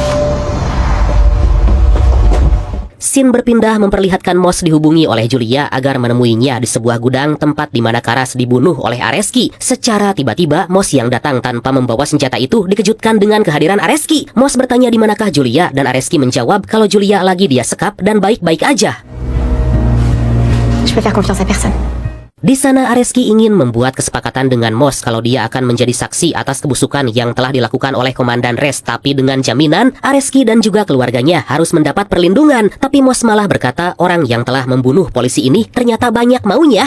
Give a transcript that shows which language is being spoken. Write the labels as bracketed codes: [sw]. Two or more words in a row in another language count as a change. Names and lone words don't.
[id] Scene berpindah memperlihatkan Moss dihubungi oleh Julia agar menemuinya di sebuah gudang tempat di mana Karas dibunuh oleh Areski. Secara tiba-tiba, Moss yang datang tanpa membawa senjata itu dikejutkan dengan kehadiran Areski. Moss bertanya di manakah Julia dan Areski menjawab kalau Julia lagi dia sekap dan baik-baik aja. [fr] Je peux faire confiance à personne. [id] Di sana Areski ingin membuat kesepakatan dengan Moss kalau dia akan menjadi saksi atas kebusukan yang telah dilakukan oleh Komandan Res, tapi dengan jaminan Areski dan juga keluarganya harus mendapat perlindungan. Tapi Moss malah berkata orang yang telah membunuh polisi ini ternyata banyak maunya.